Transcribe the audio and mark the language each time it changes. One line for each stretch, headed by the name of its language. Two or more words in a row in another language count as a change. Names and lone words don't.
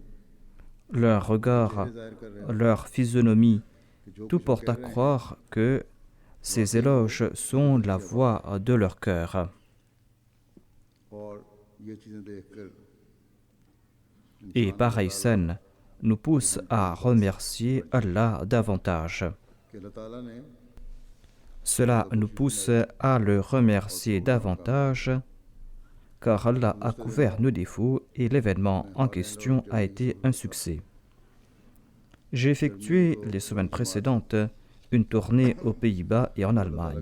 French: Leur regard, leur physionomie, tout porte à croire que Ces éloges sont la voix de leur cœur.
Urdu: اور یہ چیزیں دیکھ کر
French: Et pareille scène nous pousse à remercier Allah davantage.
Urdu: کہ اللہ تعالیٰ نے
French: Cela nous pousse à le remercier davantage car Allah a couvert nos défauts et l'événement en question a été un succès. J'ai effectué les semaines précédentes une tournée aux Pays-Bas et en Allemagne.